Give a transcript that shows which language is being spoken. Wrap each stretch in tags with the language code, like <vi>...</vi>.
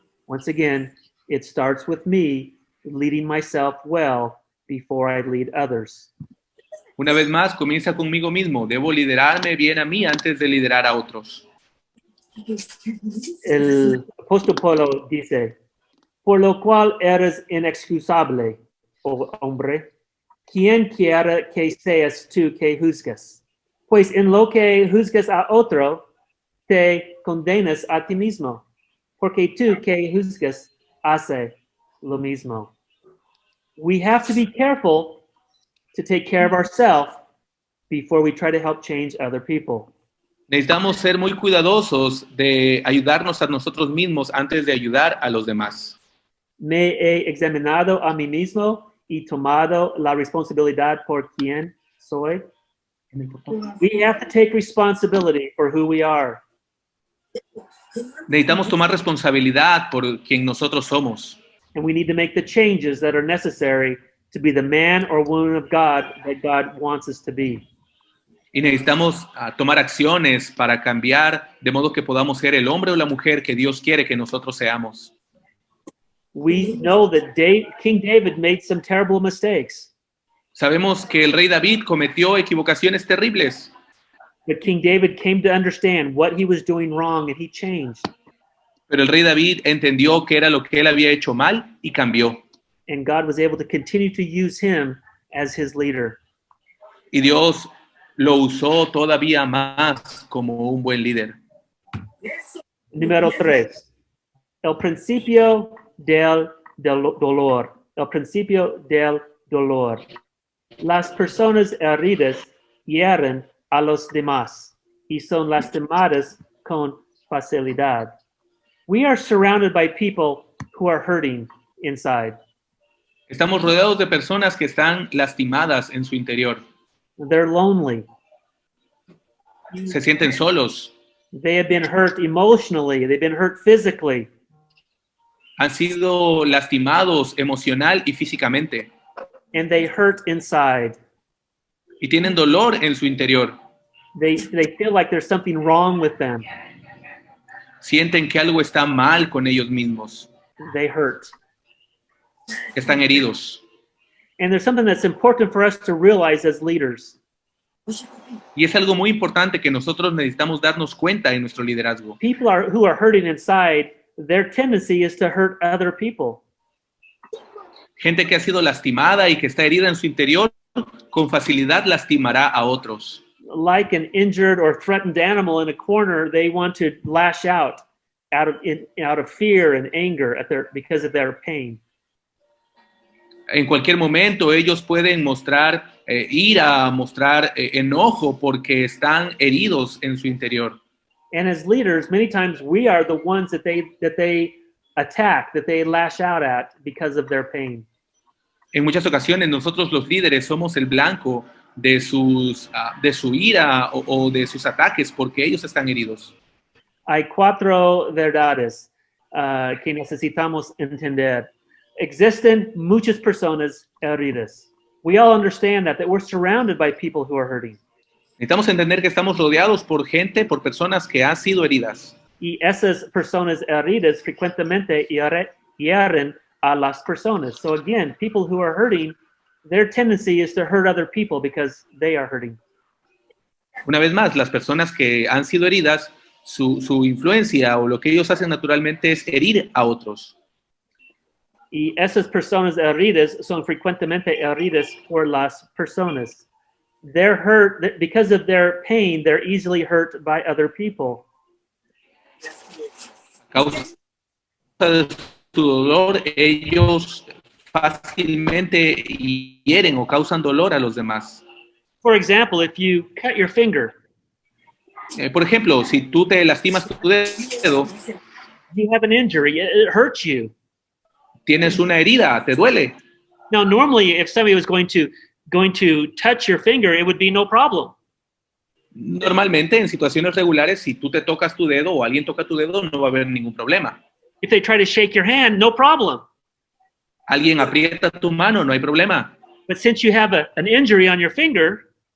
<en>Once again, it starts with me leading myself well before I lead others.</en> <es>Una vez más, comienza conmigo mismo. Debo liderarme bien a mí antes de liderar a otros. El apóstol Pablo dice, por lo cual eres inexcusable, oh hombre, quien quiera que seas tú que juzgas. Pues en lo que juzgas a otro, te condenas a ti mismo, porque tú que juzgas hace lo mismo.</es> <en>We have to be careful to take care of ourselves before we try to help change other people.</en> <es>Necesitamos ser muy cuidadosos de ayudarnos a nosotros mismos antes de ayudar a los demás. Me he examinado a mí mismo y tomado la responsabilidad por quien soy.</es> <en>We have to take responsibility for who we are.</en> <es>Necesitamos tomar responsabilidad por quien nosotros somos.</es> <en>And we need to make the changes that are necessary to be the man or woman of God that God wants us to be.</en> <es>Y necesitamos tomar acciones para cambiar de modo que podamos ser el hombre o la mujer que Dios quiere que nosotros seamos.</es> <en>We know that King David made some terrible mistakes.</en> <es>Sabemos que el rey David cometió equivocaciones terribles,</es> <en>But King David came to understand what he was doing wrong and he changed.</en> <es>pero el rey David entendió que era lo que él había hecho mal y cambió.</es> <en>And God was able to continue to use him as his leader.</en> <es>Y Dios lo usó todavía más como un buen líder. Número 3. El principio del dolor. El principio del dolor. Las personas heridas hieren a los demás y son lastimadas con facilidad.</es> <en>We are surrounded by people who are hurting inside.</en> <es>Estamos rodeados de personas que están lastimadas en su interior.</es> <en>They're lonely.</en> <es>Se sienten solos.</es> <en>They have been hurt emotionally. They've been hurt physically.</en> <es>Han sido lastimados emocional y físicamente.</es> <en>And they hurt inside.</en> <es>Y tienen dolor en su interior.</es> <en>They feel like there's something wrong with them.</en> <es>Sienten que algo está mal con ellos mismos.</es> <en>They hurt.</en> <es>Están heridos.</es> <en>And there's something that's important for us to realize as leaders.</en> <es>Y es algo muy importante que nosotros necesitamos darnos cuenta en nuestro liderazgo.</es> <en>People who are hurting inside, their tendency is to hurt other people.</en> <es>Gente que ha sido lastimada y que está herida en su interior, con facilidad lastimará a otros.</es> <en>Like an injured or threatened animal in a corner, they want to lash out of fear and anger because of their pain.</en> <es>En cualquier momento ellos pueden mostrar ira, mostrar enojo porque están heridos en su interior.</es> <en>And as leaders, many times we are the ones that they attack, that they lash out at because of their pain.</en> <es>En muchas ocasiones nosotros los líderes somos el blanco de su ira o de sus ataques porque ellos están heridos. Hay 4 verdades que necesitamos entender. Existen muchas personas heridas.</es> <en>We all understand that we're surrounded by people who are hurting.</en> <es>Necesitamos entender que estamos rodeados por gente, por personas que han sido heridas. Y esas personas heridas frecuentemente hieren a las personas.</es> <en>So again, people who are hurting, their tendency is to hurt other people because they are hurting.</en> <es>Una vez más, las personas que han sido heridas, su influencia o lo que ellos hacen naturalmente es herir a otros. Y esas personas heridas son frecuentemente heridas por las personas.</es> <en>They're hurt because of their pain. They're easily hurt by other people.</en> <es>A causa de su dolor, ellos fácilmente hieren o causan dolor a los demás.</es> <en>For example, if you cut your finger,</en> <es>Por ejemplo, si tú te lastimas tu dedo,</es> <en>you have an injury, it hurts you.</en> <es>tienes una herida, te duele.</es> <en>Now, normally, if somebody was going to touch your finger, it would be no problem.</en> <es>Normalmente, en situaciones regulares, si tú te tocas tu dedo o alguien toca tu dedo, no va a haber ningún problema.</es> <en>If they try to shake your hand, no problem.</en> <es>Alguien aprieta tu mano, no hay problema.</es> <en>But since you have an injury on your finger,</en>